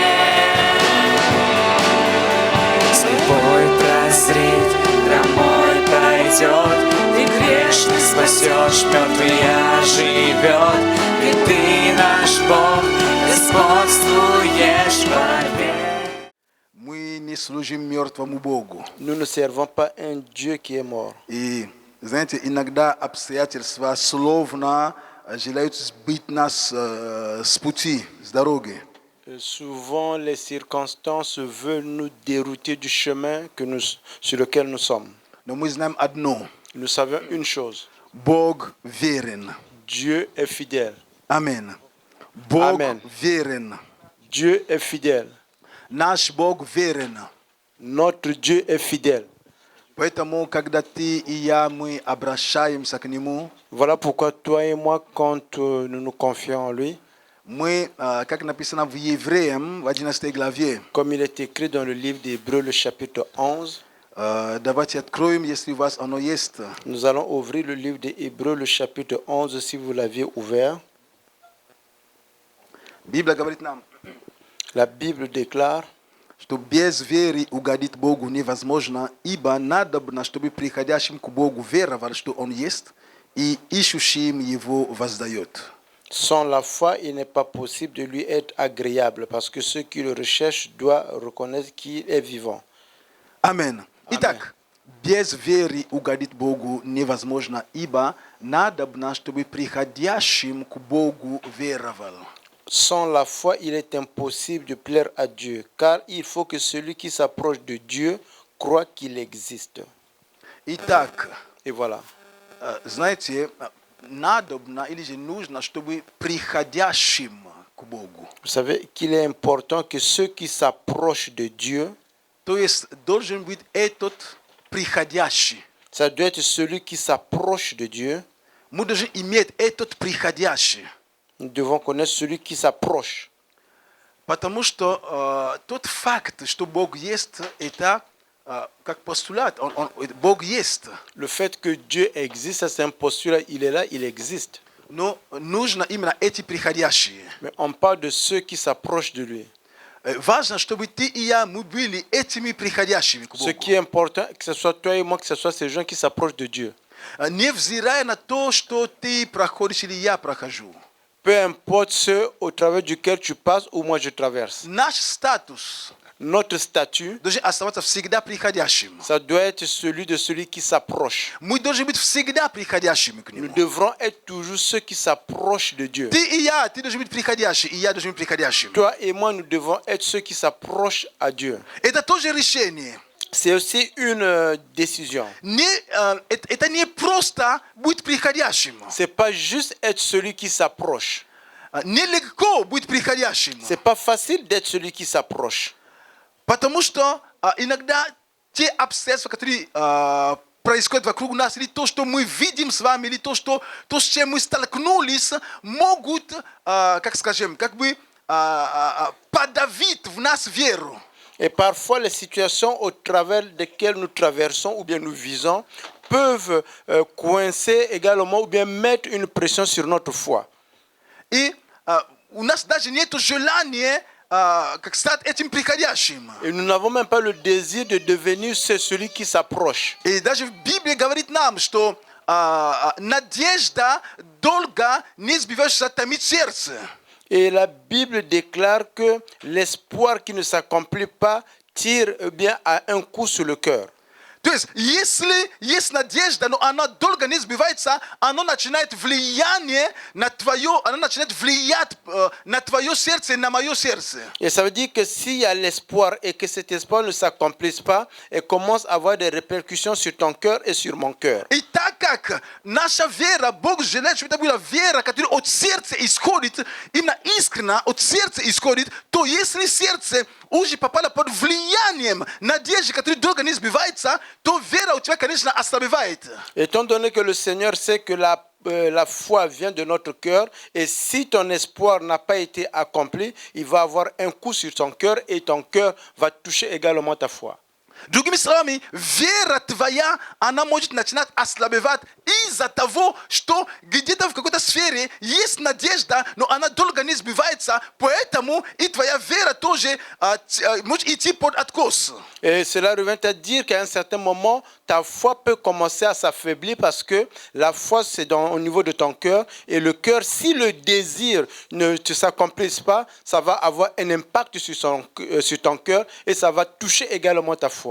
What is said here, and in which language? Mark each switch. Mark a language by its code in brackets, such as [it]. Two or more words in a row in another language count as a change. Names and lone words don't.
[ru] Слепой прозрит, хромой пройдет, ты грешный спасешь, мертвый живет, и ты наш Бог, господствуешь вовек. Мы не служим мертвому Богу. [fr] Nous ne servons pas un Dieu qui est mort. [ru] И, знаете, иногда обстоятельства словно желают сбить нас с пути, с дороги. [fr] Souvent, les circonstances veulent nous dérouter du chemin sur lequel nous sommes. [ru] Но мы знаем одно. [fr] Nous savons une chose. [ru] Бог верен. [fr] Dieu est fidèle. [ru] Амин. Бог [fr] Amen. [ru] верен. [fr] Dieu est fidèle. [ru] Наш Бог верен. [fr] Notre Dieu est fidèle. [ru] Поэтому, когда ты и я, мы обращаемся к Нему, [fr] Voilà pourquoi toi et moi, quand nous nous confions en lui, [ru] мы, как написано в Евреям, в 11 главе, [fr] comme il est écrit dans le livre d'Hébreux, le chapitre 11, [ru] давайте откроем, если у вас оно есть. [fr] nous allons ouvrir le livre d'Hébreux, le chapitre 11, si vous l'aviez ouvert. [ru] Библия говорит нам, [fr] La Bible déclare [ru] что без веры угодить Богу невозможно, ибо надобно, чтобы приходящим к Богу веровал, что Он есть, и ищущим Его воздает. [fr] sans la foi, il n'est pas possible de lui être agréable, parce que ceux qui le recherchent doivent reconnaître qu'il est vivant. [ru] Амин. Итак, без веры угодить Богу невозможно, ибо надобно, чтобы приходящим к Богу веровал. [fr] Sans la foi, il est impossible de plaire à Dieu, car il faut que celui qui s'approche de Dieu croit qu'il existe. [ru] Итак, [fr] Et voilà. [ru] знаете, надобно или же нужно, чтобы приходящим к Богу. [fr] Vous savez qu'il est important que ceux qui s'approchent de Dieu, [ru] То есть должен быть этот приходящий. [fr] ça doit être celui qui s'approche de Dieu. [ru] Мы должны иметь этот приходящий. [fr] Nous devons connaître celui qui s'approche. [ru] Потому что тот факт, что Бог есть, это как постулат. Бог есть. [fr] Le fait que Dieu existe, ça c'est un postulat, il est là, il existe. [ru] Но нужно именно эти приходящие. [fr] Mais on parle de ceux qui s'approchent de lui. [ru] Важно, чтобы ты и я, мы были этими приходящими к [fr] Ce [ru] Богу. [fr] qui est important, que ce soit toi et moi, que ce soit ces gens qui s'approchent de Dieu. [ru] Невзирая на то, что ты проходишь или я прохожу. [fr] Peu importe ceux au travers duquel tu passes ou moi je traverse. [ru] Наш статус [fr] Notre statut, [ru] должен оставаться всегда приходящим. [fr] ça doit être celui de celui qui s'approche. [ru] Мы должны быть всегда приходящими к [fr] Nous [ru] Нему. [fr] devrons être toujours ceux qui s'approchent de Dieu. [ru] Ты и я, ты должен быть приходящим, и я должен быть приходящим. [fr] Toi et moi, nous devons être ceux qui s'approchent à Dieu. [ru] Это тоже решение. [fr] C'est aussi une décision. [ru] Это не просто быть приходящим. [fr] C'est pas juste être celui qui s'approche. [ru] Нелегко быть приходящим. [fr] C'est pas facile d'être celui qui s'approche. [ru] Потому что иногда те обстоятельства, которые происходят вокруг нас, или то, что мы видим с вами, или то, с чем мы столкнулись, могут, как скажем, как бы подавить в нас веру. [fr] Et parfois, les situations au travers desquelles nous traversons ou bien nous visons peuvent coincer également ou bien mettre une pression sur notre foi. [ru] И у нас даже нет желания как стать этим приходящим. [fr] Et nous n'avons même pas le désir de devenir celui qui s'approche. [ru] И даже в Библии говорит нам, что надежда долго не сбиваешься томит сердце. [fr] Et la Bible déclare que l'espoir qui ne s'accomplit pas tire bien à un coup sur le cœur. [ru] То есть, если есть надежда, но она долго не сбивается, она начинает влиять на твое сердце и на мое сердце. [fr] Et ça veut dire que s'il y a l'espoir et que cet espoir ne s'accomplisse pas, elle commence à avoir des répercussions sur ton cœur et sur mon cœur. [ru] И так как наша вера, Бог желает, чтобы это была вера, которая от сердца исходит, именно искренне от сердца исходит, то если сердце уже попало под влиянием надежды, которая долго не сбивается, то вера у тебя, конечно, ослабевает. [fr] Étant donné que le Seigneur sait que la foi vient de notre cœur, et si ton espoir n'a pas été accompli, il va avoir un coup sur ton cœur et ton cœur va toucher également ta foi. [ru] Drugimi словами, вера твоя, она может начинать ослабевать из-за того, что где-то в какой-то сфере есть надежда, но она долго не сбивается, поэтому и твоя вера тоже может идти под откос. [fr] Et cela revient à dire qu'à un certain moment, ta foi peut commencer à s'affaiblir parce que la foi, c'est au niveau de ton cœur. Et le cœur, si le désir ne s'accomplisse pas, ça va avoir un impact sur ton cœur et ça va toucher également ta foi.